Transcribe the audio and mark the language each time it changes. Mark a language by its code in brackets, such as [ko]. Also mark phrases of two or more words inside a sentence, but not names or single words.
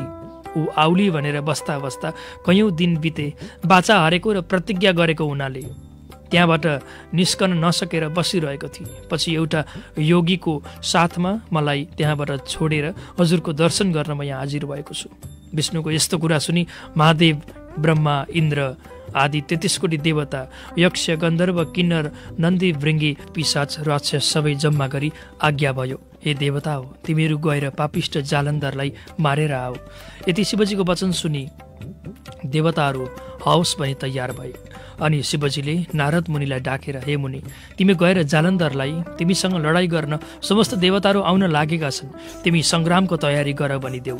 [ne] ऊ आउली भनेर बस्दा बस्दा कयौँ दिन बिते। बाचा हरेको र प्रतिज्ञा गरेको हुनाले त्यहाँबाट निस्कन नसकेर बसिरहेको थिएँ। पछि एउटा योगीको साथमा मलाई त्यहाँबाट छोडेर हजुरको दर्शन गर्न म यहाँ हाजिर भएको छु। विष्णुको यस्तो कुरा सुनि महादेव, ब्रह्मा, इन्द्र आदि 33 कोटी देवता, यक्ष, गन्धर्व, किन्नर, नन्दी, भृङ्गी, पिशाच, राक्षस सबै जम्मा गरी आज्ञा भयो, हे देवता हो, तिमीहरू गएर पापिष्ट जालन्धरलाई मारेर आओ। यति शिवजीको वचन सुनि देवताहरू हवस् भनी तयार भए। अनि शिवजीले नारद मुनिलाई डाकेर, हे मुनि, तिमी गएर जालन्धरलाई तिमीसँग लडाइँ गर्न समस्त देवताहरू आउन लागेका छन्, तिमी सङ्ग्रामको तयारी गर भनिदेऊ।